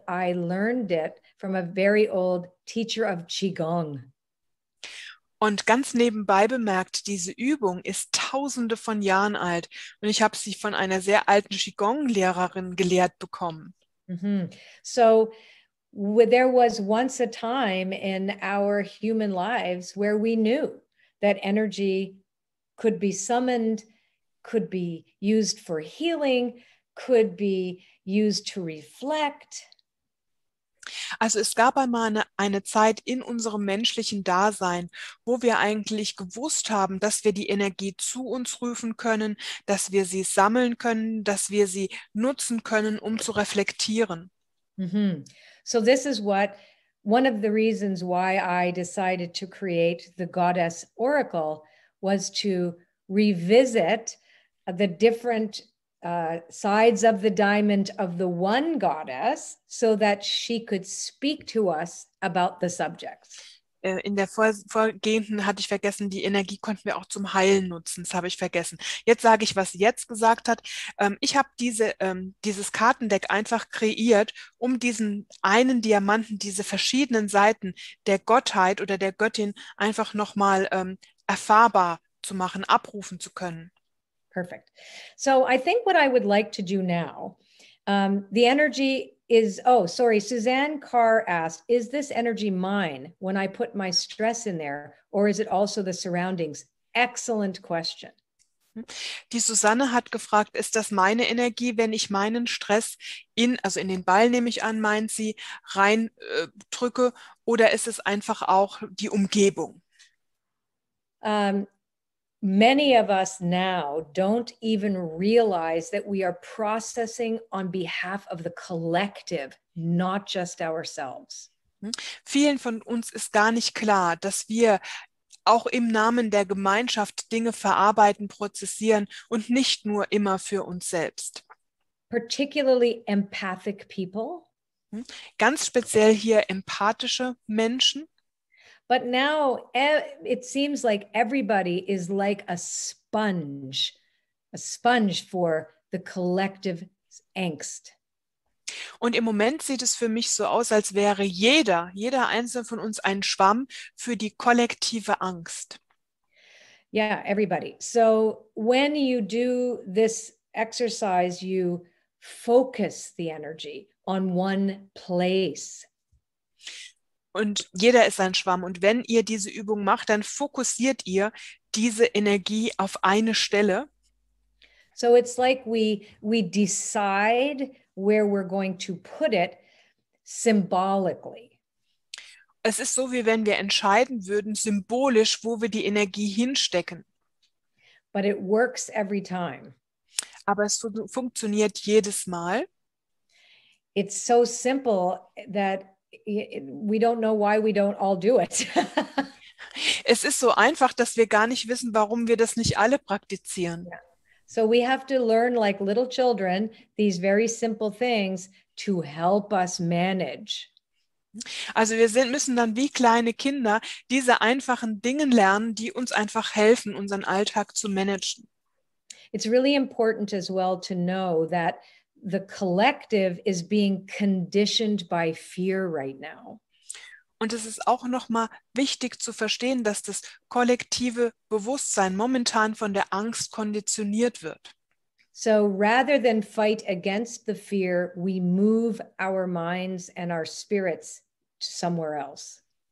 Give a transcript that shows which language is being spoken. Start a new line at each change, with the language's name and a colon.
English: I learned it from a very old teacher of Qigong.
German: Und ganz nebenbei bemerkt, diese Übung ist tausende von Jahren alt und ich habe sie von einer sehr alten Qigong-Lehrerin gelehrt bekommen.
English: So there was once a time in our human lives where we knew that energy could be summoned, could be used for healing, could be used to reflect.
German: Also es gab einmal eine Zeit in unserem menschlichen Dasein, wo wir eigentlich gewusst haben, dass wir die Energie zu uns rufen können, dass wir sie sammeln können, dass wir sie nutzen können, um zu reflektieren.
English: So this is one of the reasons why I decided to create the Goddess Oracle was to revisit the different sides of the diamond of the one goddess so that she could speak to us about the subjects.
German: In der vorgehenden hatte ich vergessen, die Energie konnten wir auch zum Heilen nutzen. Das habe ich vergessen. Jetzt sage ich, was sie jetzt gesagt hat. Ich habe dieses Kartendeck einfach kreiert, um diesen einen Diamanten, diese verschiedenen Seiten der Gottheit oder der Göttin einfach nochmal erfahrbar zu machen, abrufen zu können.
English: Perfect. So I think what I would like to do now, the energy is, oh, sorry, Suzanne Carr asked, is this energy mine when I put my stress in there, or is it also the surroundings? Excellent question.
German: Die Susanne hat gefragt, ist das meine Energie, wenn ich meinen Stress in den Ball, nehme ich an, meint sie, rein drücke, oder ist es einfach auch die Umgebung?
English: Many of us now don't even realize that we are processing on behalf of the collective, not just ourselves.
German: Vielen von uns ist gar nicht klar, dass wir auch im Namen der Gemeinschaft Dinge verarbeiten, prozessieren und nicht nur immer für uns selbst.
English: Particularly empathic people.
German: Ganz speziell hier empathische Menschen.
English: But now it seems like everybody is like a sponge for the collective angst.
German: Und im Moment sieht es für mich so aus, als wäre jeder einzelne von uns ein Schwamm für die kollektive Angst.
English: Yeah, everybody. So when you do this exercise, you focus the energy on one place.
German: Und jeder ist ein Schwamm. Und wenn ihr diese Übung macht, dann fokussiert ihr diese Energie auf eine Stelle.
English: So it's like we decide where we're going to put it symbolically.
German: Es ist so, wie wenn wir entscheiden würden, symbolisch, wo wir die Energie hinstecken.
English: But it works every time.
German: Aber es funktioniert jedes Mal.
English: It's so simple that we don't know why we don't all do it.
German: Es ist so einfach, dass wir gar nicht wissen, warum wir das nicht alle praktizieren.
English: Yeah. So we have to learn, like little children, these very simple things to help us manage.
German: Also wir müssen dann wie kleine Kinder diese einfachen Dinge lernen, die uns einfach helfen, unseren Alltag zu managen.
English: It's really important as well to know that the collective is being conditioned by fear right now.
German: Und es ist auch nochmal wichtig zu verstehen, dass das kollektive Bewusstsein momentan von der Angst konditioniert wird.
English: So rather than fight against the fear, we move our minds and our spirits somewhere else.